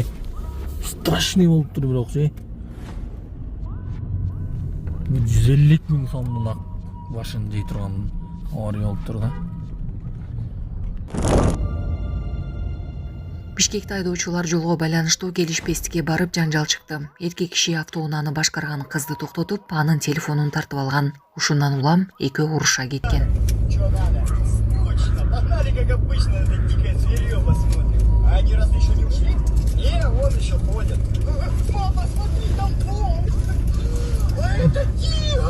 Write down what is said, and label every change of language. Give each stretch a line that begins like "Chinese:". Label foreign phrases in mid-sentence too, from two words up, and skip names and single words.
Kyrgyz: Страшный болуп тур бирок же. 150 000 сомдун башын жей турган авария болуп тур да. Бишкекте айдоочулар жолго байланыштуу келишпестикке барып жанжал чыкты. Эркек киши автоунааны башкарган кызды токтотуп, анын телефонун тартып алган. Ушундан улам экөө уруша кеткен.
Russian: Чё надо? Скучно. Погнали, как обычно, это дикое зверье посмотрим. А они разве еще не ушли? Не, вон еще ходят. Мама, смотри, там волк. А это тигр.